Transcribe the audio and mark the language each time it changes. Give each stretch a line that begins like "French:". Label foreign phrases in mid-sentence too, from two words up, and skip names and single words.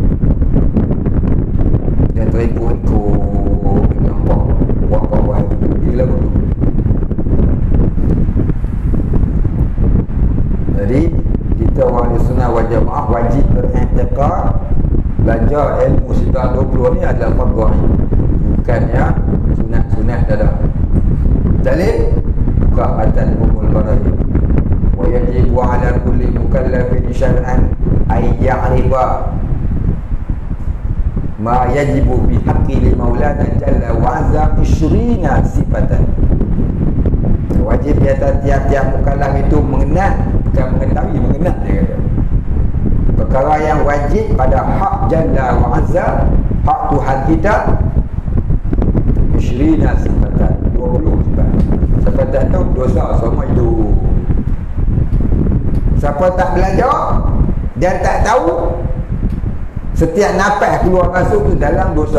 Malay: Dia terikut-ikut nampak buat-buat gila betul. Jadi kita orang
Arabic: سنة والجماعة
Malay: wajib beriktikad belajar ilmu sebab 20 ni adalah fardu ain, bukannya sunat-sunat dah.
Arabic: دليل قاعتن أم البراي ويجب على كل مكلف شرعا أي يعرف ما يجب بحق لي مولانا جل وعز 20 صفة.
Malay: Wajib di atas tiap-tiap mukallaf itu mengenal, bukan mengetahui, mengenal dia kata. Perkara yang wajib pada hak
Arabic: جل وعز,
Malay: hak Tuhan kita, 20 sifatan, 20 sifat. Siapa tak tahu dosa semua hidup. Siapa tak belajar dan tak tahu, setiap nafas keluar masuk tu dalam dosa.